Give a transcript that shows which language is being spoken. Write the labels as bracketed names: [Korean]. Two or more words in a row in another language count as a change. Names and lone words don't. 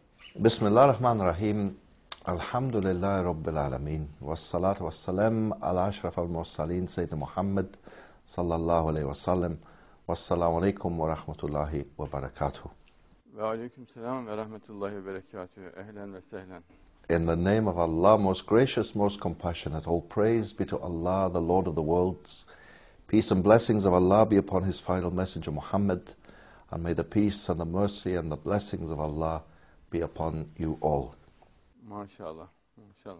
[Arabic] بسم الله الرحمن الرحيم. الحمد لله رب العالمين. والصلاة والسلام على أشرف المرسلين سيدنا محمد صلى الله عليه وسلم. والسلام عليكم ورحمة الله وبركاته. وعليكم السلام ورحمة الله وبركاته. أهلا وسهلا. [English] In the name of Allah, most gracious, most compassionate, all praise be to Allah, the Lord of the worlds. Peace and blessings of Allah be upon His final messenger Muhammad, and may the peace and the mercy and the blessings of Allah be upon you all. [Arabic] ما شاء الله. ما شاء الله.